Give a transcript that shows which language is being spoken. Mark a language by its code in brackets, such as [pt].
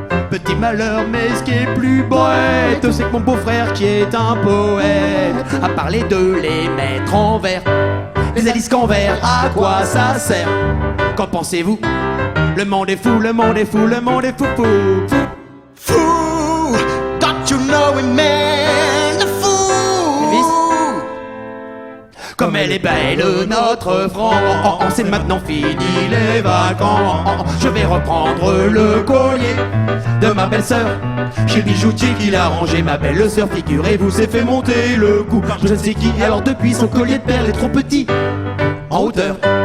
[fr] Petit malheur, mais ce qui est plus bête, c'est que mon beau-frère, qui est un poète, a parlé de les mettre en vers. Les Aliscans verts, à quoi ça sert? Qu'en pensez-vous? Le monde est fou, le monde est fou, le monde est fou, fou, fou. [en] Fou, don't you know it, man, the fool. [fr] Elvis? Comme elle est belle, notre France, c'est maintenant fini les vacances. Je vais reprendre le collier de ma belle-sœur chez le bijoutier qui l'a rangé. Ma belle-sœur, figurez-vous, s'est fait monter le cou. Je ne sais qui, alors depuis son collier de perles est trop petit en hauteur.